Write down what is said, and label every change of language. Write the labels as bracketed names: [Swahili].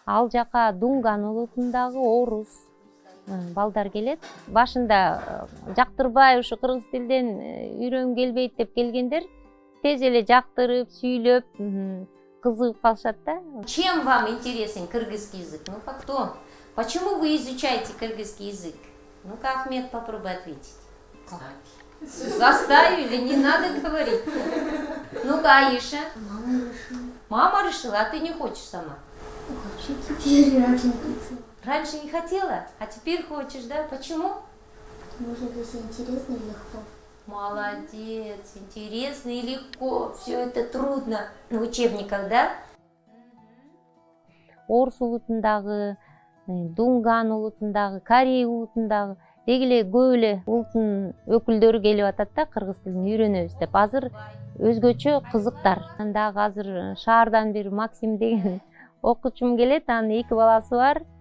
[Kyrgyz] Ал жака Дунган улутундагы орус балдар келет. Башында жактырбай ушу кыргыз тилден үйрөнгүм келбейт деп келгендер тез эле жактырып, сүйлөп, кызыгып калышат да. [Russian] Чем вам интересен кыргызский язык? Ну кто? Почему вы изучаете кыргызский язык? Ну-ка, Ахмед, попробуй ответить. Заставили, не надо говорить. Ну-ка, Аиша. Мама решила, а ты не хочешь сама? Хочу теперь, раньше не хотела. Раньше не хотела, а теперь хочешь, да? Почему? Потому что это все интересно и легко. Молодец, интересно и легко. Все это трудно в учебниках, да? [Kyrgyz] Орус улутундагы, Дунган улутундагы, Корей улутундагы деги эле көп эле улуттун өкүлдөрү келип атат да кыргыз тилин үйрөнөбүз деп. Азыр өзгөчө кызыктар. Дагы азыр шаардан бир Максим деген окуучум келет, анын 2 баласы бар.